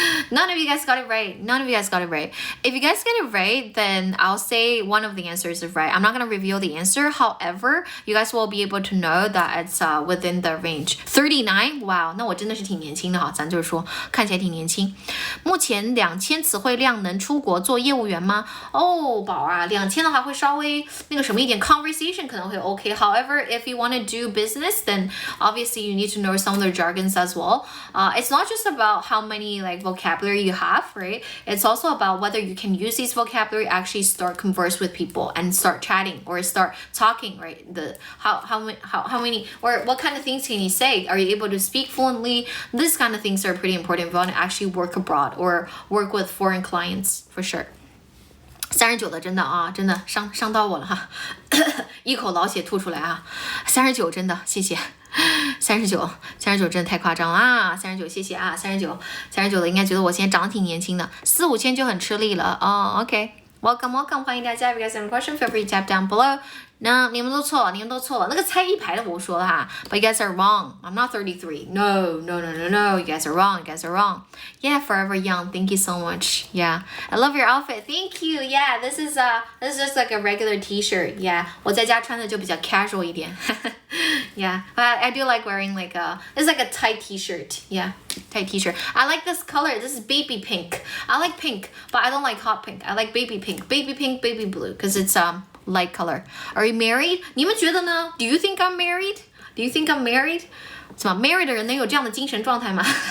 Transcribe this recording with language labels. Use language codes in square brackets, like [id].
[en] None of you guys got it right. If you guys get it right, then I'll say one of the answers is right. I'm not going to reveal the answer. However, you guys will be able to know that it's within the range. 39? [zh] Wow, 那我真的是挺年轻的哈，咱就是说看起来挺年轻。目前2000词汇量能出国做业务员吗？宝啊，2000的话会稍微那个什么一点 conversation 可能会 OK. [en] However, if you want to do business, then obviously you need to know some of the jargons as well. It's not just about how many like vocabulary you have, right? It's also about whether you can use these vocabulary actually start converse with people and start chatting or start talking, right? How many or what kind of things can you say? Are you able to speak fluently? This kind of things are pretty important if you want to actually work abroad or work with foreign clients for sure. [zh] 39的真的伤到我了哈，一口老血吐出来啊！39真的谢谢，39真的太夸张了啊！39谢谢啊！39的应该觉得我现在长得挺年轻的，4、5千就很吃力了哦。OK，welcome， 欢迎大家。 [en] If you guys have a question, feel free to tap down below. [zh] No, 你们都错了，你们都错了。那个猜一排的我说了哈 ， [en] But you guys are wrong. I'm not 33. No, no, no, no, no. You guys are wrong. You guys are wrong. Yeah, forever young. Thank you so much. Yeah, I love your outfit. Thank you. Yeah, this is just like a regular T-shirt. [zh] Yeah, 我在家穿的就比较 casual 一点。 [en] Yeah, I do like wearing like it's like a tight T-shirt. Yeah, tight T-shirt. I like this color. This is baby pink. I like pink, but I don't like hot pink. I like baby pink, baby blue, because it's light color. Are you married? [zh] 你们觉得呢？ [en] Do you think I'm married? Do you think I'm married? [zh] 怎么 married 的人能有这样的精神状态吗？